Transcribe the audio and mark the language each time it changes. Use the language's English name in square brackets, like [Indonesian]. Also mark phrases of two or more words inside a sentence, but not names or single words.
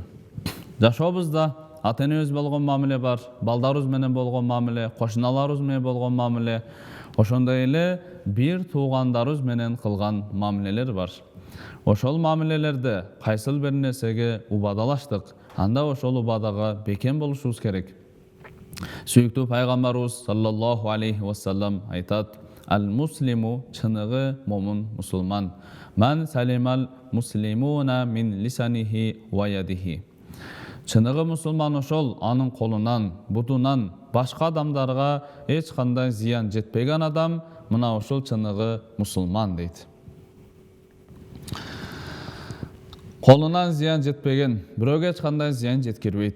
[Kyrgyz] Жашообузда ата-энебиз болгон мамиле бар, балдарыбыз менен болгон мамиле, кошуналарыбыз менен болгон мамиле, ошондой эле бир туугандарыбыз менен кылган мамилелер бар. Ошол мамилелерде кайсыл бир нерсеге убадалаштык, анда ошол убадага бекем болушубуз керек. Сүйүктүү пайгамбарыбыз [Arabic] صلى الله عليه وسلم [Kyrgyz] айтат: ал-муслиму, чыныгы момун мусулман, [Arabic] من سلم المسلمون من لسانه ويده. [Kyrgyz] Чыныгы мусулман ошол, анын колунан, бутунан башка адамдарга эч кандай зыян жетпеген адам, мына ошол чыныгы мусулман дейт. Колунан зыян жетпеген, бирөөгө эч кандай зыян жеткирбейт.